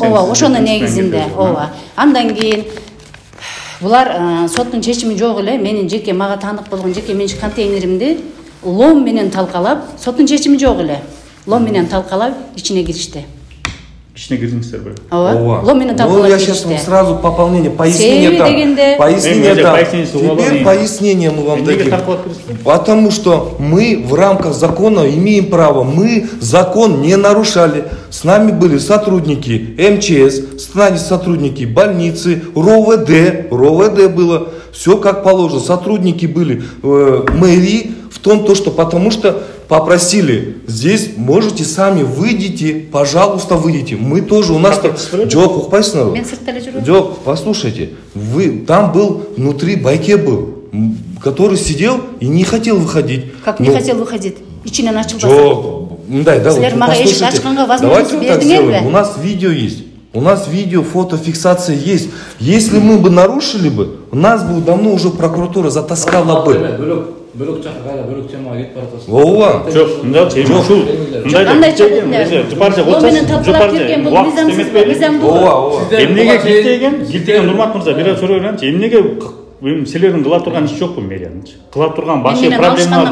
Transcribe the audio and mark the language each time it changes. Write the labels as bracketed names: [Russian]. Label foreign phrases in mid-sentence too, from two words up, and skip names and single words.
[Kyrgyz] Ооба, ошонун негизинде. Ооба. Андан кийин булар соттун чечими жок эле, менин жеке мага таанык болгон жеке менчик контейнеримди лом менен талкалап, соттун чечими жок эле. Лом менен талкалап, ичине киришти. Ичине кирдиңиздер бе? Ооба. Лом менен талкалап [Russian] Ну, я сейчас вам сразу пополнение, пояснение дам. Пояснение дам. Теперь пояснение мы вам дадим. Потому что мы в рамках закона имеем право. Мы закон не нарушали. С нами были сотрудники МЧС, с нами сотрудники больницы, РОВД было. Все как положено. Сотрудники были мэрии в том, что потому что попросили, здесь можете сами, выйдите, пожалуйста, выйдите. Мы тоже, у нас... [Kyrgyz] Джок, Джок, [Russian] послушайте, там был, внутри байке был, который сидел и не хотел выходить. Как не хотел выходить? [Kyrgyz] Ичинен ачылбаса. Джок, [Russian] послушайте, давайте вот так сделаем. У нас видео есть. У нас видео, фотофиксация есть. Если мы бы нарушили бы, нас бы давно уже прокуратура затаскала бы. [Kyrgyz] Бөлөк чакыргайла, бөлөк темага кетип баратасыз. Ооба. Жок, мында чечим ушул. Кандай Эмнеге килтеген Нурмат мырза, бир суроо береминчи. Эмнеге силердин кыла турган иш жокпу мэриянын? Кыла турган башка проблемалар